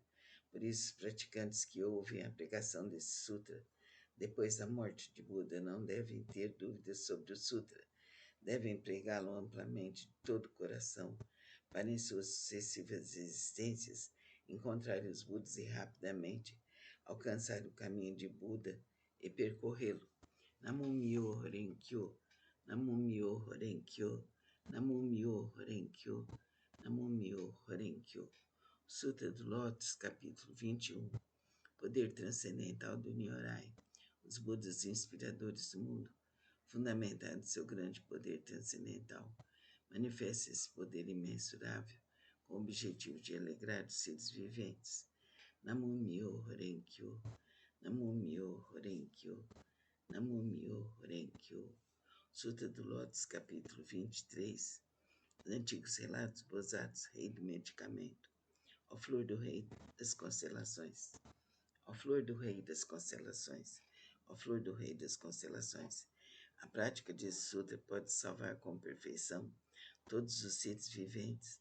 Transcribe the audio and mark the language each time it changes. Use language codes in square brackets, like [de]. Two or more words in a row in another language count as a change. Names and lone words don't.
[pt] Por isso, os praticantes que ouvem a pregação desse sutra depois da morte de Buda não devem ter dúvidas sobre o sutra. Devem pregá-lo amplamente de todo o coração, para em suas sucessivas existências encontrarem os Budas e rapidamente alcançar o caminho de Buda e percorrê-lo. [ja] 南無妙法蓮経、南無妙法蓮経、南無妙法蓮経、南無妙法蓮経. [pt] Sutra do Lótus, capítulo 21. Poder transcendental do Nyorai. Os Budas inspiradores do mundo, fundamentado em seu grande poder transcendental, manifesta esse poder imensurável com o objetivo de alegrar os seres viventes. [ja] 南無妙法蓮経、南無妙法蓮経、南無妙法蓮経. [pt] Sutra do Lótus, capítulo 23. Os antigos relatos Bodhisattvas, rei do medicamento. Ó flor do rei das constelações. Ó flor do rei das constelações. Ó flor do rei das constelações. A prática desse sutra pode salvar com perfeição todos os seres viventes.